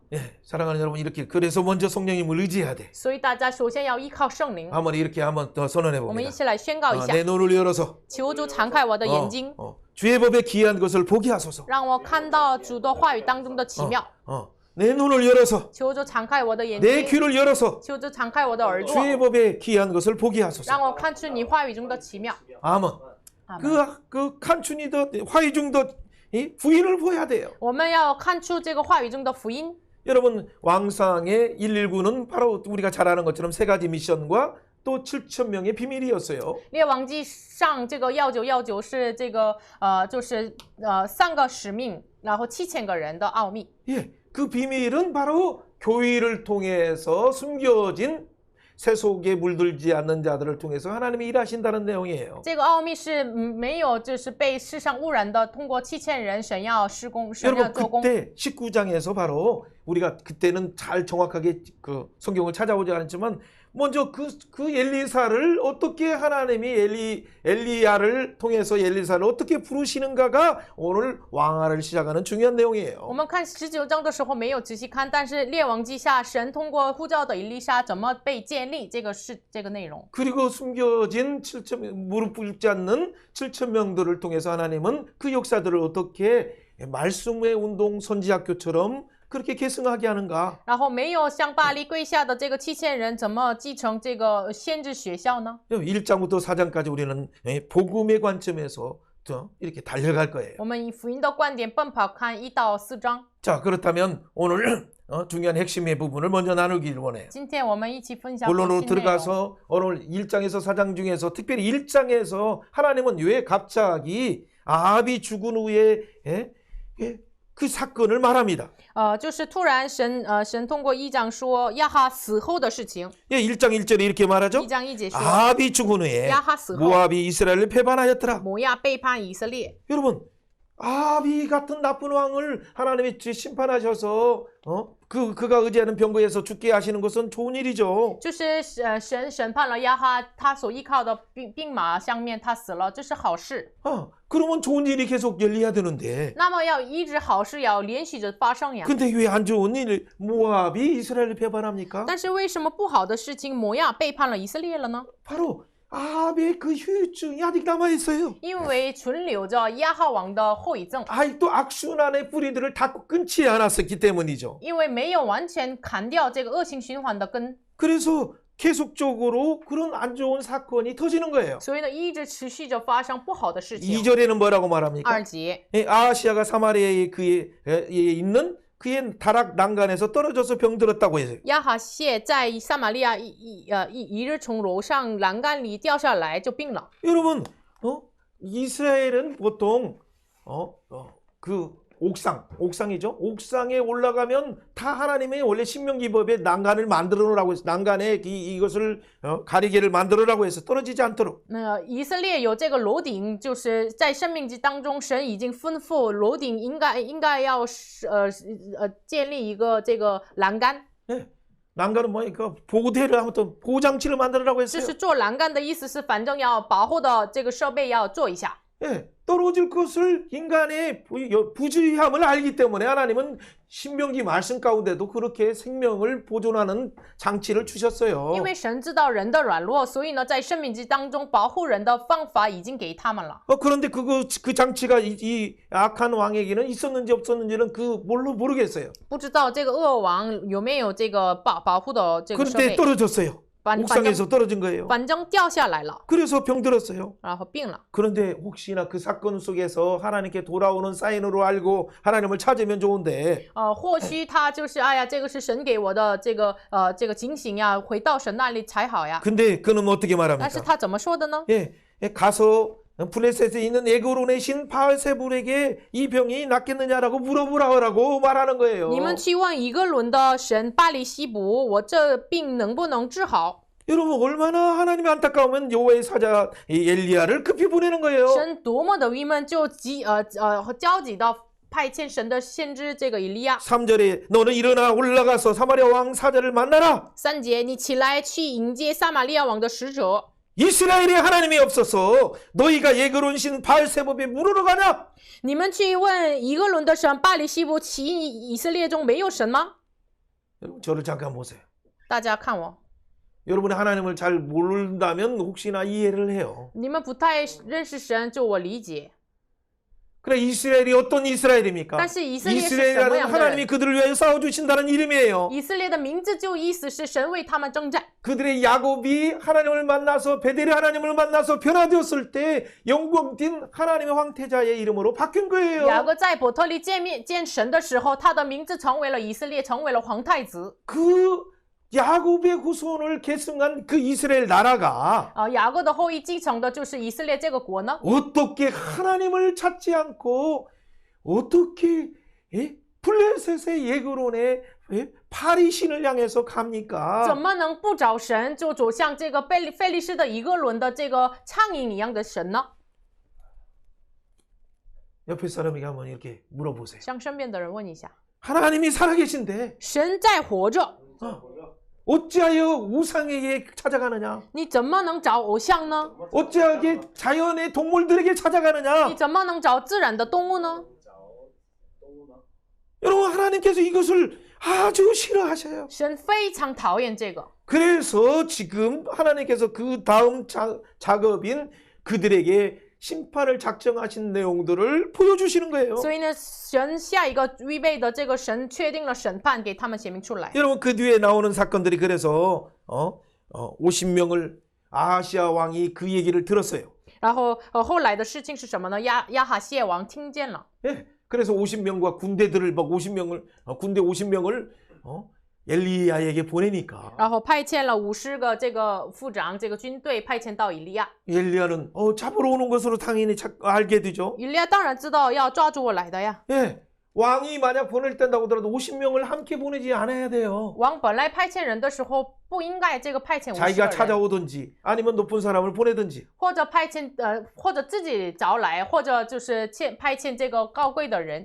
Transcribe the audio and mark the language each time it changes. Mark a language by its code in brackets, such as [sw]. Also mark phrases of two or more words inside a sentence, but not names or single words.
[ko] 사랑하는 여러분 이렇게 그래서 먼저 성령님을 의지해야 돼. [zh] 所以大家首先要依靠圣灵。 [ko] 한번 이렇게 한번 더 선언해 [zh] 我们一 [ko] 봅니다. [zh] 起来宣告一下， [ko] 내 눈을 열어서 [zh] 求主敞开我的眼睛， [ko] 주의 법에 기이한 것을 보게 하소서. [zh] 让我看到主的话语当中的奇妙。 [ko] 내 눈을 열어서 [zh] 求主敞开我的眼 [ko] 내 [zh] 睛， [ko] 귀를 열어서 [zh] 求主敞开我的耳朵， [ko] 주의 법에 기이한 것을 보게 하소서. [zh] 让我看出你话语中的奇妙。 [ko] 아멘. 그 칸춘이도 화의 중도 이 부인을 보여야 돼요. [zh] 我们要看出这个话语中的福音。 [ko] 여러분 왕상의 119는 바로 우리가 잘 아는 것처럼 세 가지 미션과 또 7,000명의 비밀이었어요. [zh] 列王记上这个1919是这个就是3个使命，然后7000个人的奥秘。 [ko] 예, 그 비밀은 바로 교회를 통해서 숨겨진 세속에 물들지 않는 자들을 통해서 하나님이 일하신다는 내용이에요. [zh] 这个奥秘是没有就是被世上污染的，通过7000人神要施工，神要 [ko] 여러분 [zh] 做工。 [ko] 그때 19장에서 바로 우리가 그때는 잘 정확하게 그 성경을 찾아보지 않았지만 먼저 그 엘리사를 어떻게 하나님이 엘리야를 통해서 엘리사를 어떻게 부르시는가가 오늘 왕하를 시작하는 중요한 [zh] 我 [ko] 내용이에요. [zh] 们看19章的时候没有仔细看，但是列王记下神通过呼召的以利沙怎么被建立，这个是这个内容。 [ko] 그리고 숨겨진 7천 무릎 꿇지 않는 7,000명들을 통해서 하나님은 그 역사들을 어떻게 말씀의 운동 선지학교처럼 그렇게 계승하게 하는가? [zh] 然后没有向巴黎跪下的这个7000人，怎么继承这个先知学校呢？ [ko] 1장부터 4장까지 우리는 복음의 관점에서 이렇게 달려갈 거예요. [zh] 我们以福音的观点奔跑，看1到4章。 [ko] 자, 그렇다면 오늘 중요한 핵심의 부분을 먼저 나누기를 원해요. [zh] 今天我们一起分享 [ko] 본론으로 [zh] 核心内容。 [ko] 들어가서 오늘 1장에서 4장 중에서 특별히 1장에서 하나님은 왜 갑자기 아합이 죽은 후에 그 사건을 말합니다. [zh] 就是突然神通过1章说亚哈死后的事情。 [ko] 1장 1절에 이렇게 말하죠. [zh] 1章1节说 [ko] 아합이 죽은 후에 [zh] 亚哈死后， [ko] 모압이 이스라엘을 배반하였더라. [zh] 摩亚背叛以色列。 [ko] 여러분 아합이 같은 나쁜 왕을 하나님이 심판하셔서 그가 의지하는 병거에서 죽게 하시는 것은 좋은 일이죠. [zh] 就是神审判了亚哈，他所依靠的兵马上面他死了，这是好事。 [ko] 그러면 좋은 일이 계속 열려야 되는데 [zh] 那么要一直好事要连续着发生呀。 [ko] 근데 왜 안 좋은 일 모압이 이스라엘을 배반합니까? [zh] 但是为什么不好的事情摩亚背叛了以色列了呢？ [ko] 바로 아합의 그 후유증이 아직 남아있어요. [zh] 因为存留着亚哈王的后遗症， [ko] 아직도 악순환의 뿌리들을 닫고 끊지 않았었기 때문이죠. [zh] 因为没有完全砍掉这个恶性循环的根， [ko] 그래서 계속적으로 그런 안 좋은 사건이 터지는 거예요. [zh] 所以呢一直持续着发生不好的事情。 [ko] 2절에는 뭐라고 말합니까? [zh] 2节， [ko] 아하시아가 사마리아에 그에 있는 그의 다락 난간에서 떨어져서 병들었다고 해요. [zh] 亚哈谢在撒玛利亚一日从楼上栏杆里掉下来就病了。 [ko] 여러분, 이스라엘은 보통 그 옥상이죠. 옥상에 올라가면 다 하나님의 원래 신명기법에 난간을 만들어 놓으라고 해서 난간에 이것을 가리개를 만들어 놓으라고 해서 떨어지지 않도록. [zh] 那以色列有这个楼顶，就是在生命记当中，神已经吩咐楼顶应该要建立一个这个栏杆。 [ko] 네. 난간은 뭐니까 보호대를 아무튼 보호장치를 만들으라고 [zh] 就 [ko] 했어요. [zh] 是做栏杆的意思是，反正要保护的这个设备要做一下。 [ko] 예, 떨어질 것을 인간의 부주의함을 알기 때문에 하나님은 신명기 말씀 가운데도 그렇게 생명을 보존하는 장치를 주셨어요. [zh] 因为神知道人的软弱，所以呢，在生命记当中保护人的方法已经给他们了。 [ko] 그런데 그 장치가 이 악한 왕에게는 있었는지 없었는지는 뭘로 모르겠어요. [zh] 不知道这个恶王有没有这个保护的这个设 [ko] 그런데 [zh] 备， [ko] 떨어졌어요. 옥상에서 떨어진 거예요. [zh] 反正掉下来了， [ko] 그래서 병들었어요. [zh] 然后病了。 [ko] 그런데 혹시나 그 사건 속에서 하나님께 돌아오는 사인으로 알고 하나님을 찾으면 좋은데 [zh] 或许他就是哎呀，这个是神给我的这个警醒呀，回到神那里才好呀。 [ko] 근데 그는 어떻게 [zh] 但是 [ko] 말합니까? [zh] 他怎么说的呢？ [ko] 예, 가서 블레셋에 있는 에그론의 신 바알세불에게 이 병이 낫겠느냐라고 물어보라고 말하는 거예요. [zh] 你们去问一个伦的神巴黎西卜，我这病能不能治好？ [ko] 여러분 얼마나 하나님이 안타까우면 여호와의 사자 이 엘리야를 급히 보내는 거예요. [zh] 神多么的郁闷，就焦急的派遣神的先知这个以利亚。 [ko] 3절에 너는 일어나 올라가서 사마리아 왕 사자를 만나라. [zh] 3 节，你起来去迎接撒玛利亚王的使者。 [ko] 이스라엘에 하나님이 없어서 너희가 예그론 신 바알세법에 물으러 가냐? [zh] 你们去问一个伦的神巴黎西卜，其以色列中没有神吗？ [ko] 여러분 저를 잠깐 보세요. [zh] 大家看我， [ko] 여러분이 하나님을 잘 모른다면 혹시나 이해를 해요. [zh] 你们不太认识神，就我理解。 [ko] 그래 이스라엘이 어떤 이스라엘입니까? [zh] 但是以色列是什么 [ko] 이스라엘이라는 [zh] 样的 [ko] 하나님이 [zh] 人？ [ko] 그들을 위하여 싸워주신다는 이름이에요. [zh] 以色列的名字就意思是神为他们征战。 [ko] 그들의 야곱이 하나님을 만나서 베델이 하나님을 만나서 변화되었을 때 영광된 하나님의 황태자의 이름으로 바뀐 거예요. [zh] 雅各在伯特利见神的时候，他的名字成为了以色列，成为了皇太子。 [ko] 그 야곱의 후손을 계승한 그 이스라엘 나라가 [zh] 雅各的后裔继承的就是以色列这个国呢？ [ko] 어떻게 하나님을 찾지 않고 어떻게 블레셋의 예그론의 파리 신을 향해서 [zh] 怎 [ko] 갑니까? [zh] 么能不找神，就走向这个费利士的一个伦的这个苍蝇一样的神呢？ [ko] 옆에 사람에게 한번 이렇게 물어보세요. [zh] 向身边的人问一下， [ko] 하나님이 살아계신데 [zh] 神在活着， [ko] 어찌하여 우상에게 찾아가느냐? [zh] 你怎么能找偶像呢？ [ko] 어찌하여 자연의 동물들에게 찾아가느냐? [zh] 你怎么能找自然的动物呢？ [ko] 여러분 하나님께서 이것을 아주 싫어하셔요. [zh] 神非常讨厌这个， [ko] 그래서 지금 하나님께서 그 다음 작업인 그들에게 심판을 작정하신 내용들을 보여주시는 거예요. [zh] 所以呢，神下一个预备的这个神确定了审判，给他们写明出来。 [ko] 여러분 그 뒤에 나오는 사건들이 그래서 50명을 아하시아 왕이 그 얘기를 들었어요. [zh] 然后后来的事情是什么呢？亚哈谢王听见了， [ko] 예, 그래서 50명과 군대들을 막 50명을 군대 50명을 엘리야에게 보내니까 [zh] 然后派遣了50个这个副长，这个军队派遣到以利亚。 [ko] 엘리야는 잡으러 오는 것으로 당연히 알게 되죠. [zh] 以利亚当然知道要抓住我来的呀。 [ko] 예, 왕이 만약 보낼 때라고 하더라도 50명을 함께 보내지 않아야 돼요. [zh] 王本来派遣人的时候不应该这个派遣50 [ko] 자기가 [zh] 个人， [ko] 찾아오든지 아니면 높은 사람을 보내든지. [zh] 或者或者自己找来，或者就是派遣这个高贵的人，